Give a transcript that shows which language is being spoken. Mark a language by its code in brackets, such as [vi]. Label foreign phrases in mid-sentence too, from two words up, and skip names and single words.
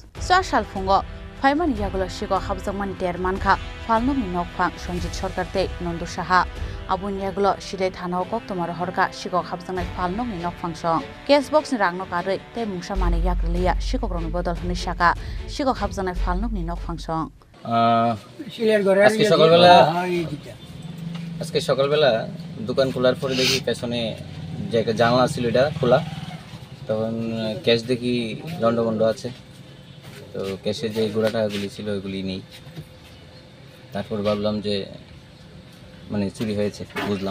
[trp] Social Fungo, Paiman Yagulo Shikok Habzaman Der Manka, Falno Minok Fang, Shonjit Shorkarte, Nondo Shaha, Abun Yagulo, Shide Tano Koktomar Horka, Shikok Habzanai Falno Minok Fangsong. [en] Case box [trp] ni Rangno Kare, Te Mushamani Yaklia, Shikok Ron Bodol Nishaka, Shikok Habzanai Falno Minok Fangsong. [bn] আজকে সকালবেলা দোকান খোলার পরে দেখি পেছনে যে একটা জানলা ছিল এটা খোলা, তখন ক্যাশ দেখি লন্ডভন্ড আছে। তো ক্যাশে যে গোড়া টাকাগুলি ছিল ওইগুলি নেই। তারপর ভাবলাম যে মানে চুরি হয়েছে, বুঝলাম।